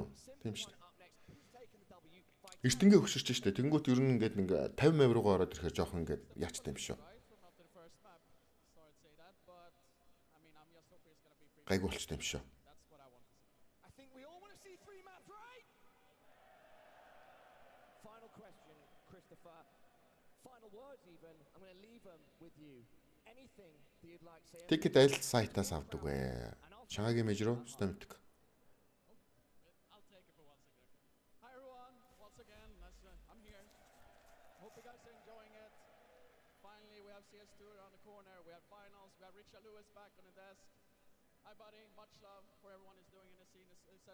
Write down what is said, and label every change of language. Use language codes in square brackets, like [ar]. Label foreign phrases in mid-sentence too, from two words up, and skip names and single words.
[mn] Тийм шүү дээ. Эрт ингээд хөшөрч штэ. Тэнгүүт ер нь ингээд нэг 50% руугаа ороод ирэхээр жоохон ингээд яачтай юм шүү. Гайгүй болчтой юм шүү. [en] final question, Christopher. Final words even. I'm going to leave them with you. Anything that you'd like to say. [mn] Ticket аль сайтаас авдаг вэ? Шангагийн мэж рүү Stomtic. [en] I'll take it for once again. Hi everyone, once again, I'm here. Hope you guys are enjoying it. Finally, we have CS2 around the corner. We have finals. We have Richard Lewis back on the desk. Hi buddy, much love for everyone who's doing in the scene, etc.